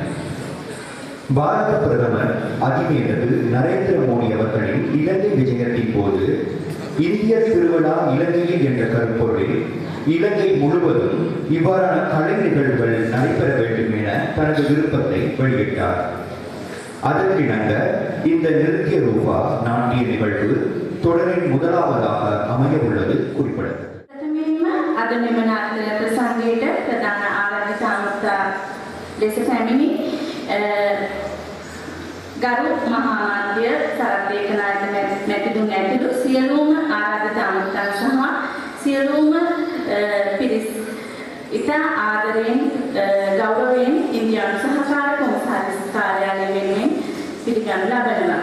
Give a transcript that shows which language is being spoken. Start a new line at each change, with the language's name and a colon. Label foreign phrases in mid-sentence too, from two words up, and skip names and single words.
Tamil: பாரத பிரதமர் அதிமேதகு நரேந்திர மோடி அவர்களின் இலங்கை விஜயத்தின் போது இந்திய திருவிழா இலங்கையில் என்ற கருப்பொருளில் இலங்கை முழுவதும் இவ்வாறான கலை நிகழ்வுகள் நடைபெற வேண்டும் என தனது விருப்பத்தை வெளியிட்டார். அதற்கிணங்க இந்த நிருத்ய ரூபா நாட்டிய நிகழ்வு தொடரின் முதலாவதாக அமைய உள்ளது குறிப்பிடத்தக்கது.
Sinhala: අද මෙම නාට්‍ය ප්‍රසංගයට ප්‍රධාන ආරාධිත අමුත්තා ලෙස පැමිණි ගරු මහා මාධ්‍ය සරත් ඒකනායක මැතිතුන් ඇතුළු සියලුම ආරාධිත අමුත්තන් සහ සියලුම පිරිස් ඉතා ආදරයෙන් ගෞරවයෙන් ඉන්දියානු සහකාර කොමසාරිස් කාර්යාලය වෙනුවෙන් පිළිගනු ලබනවා.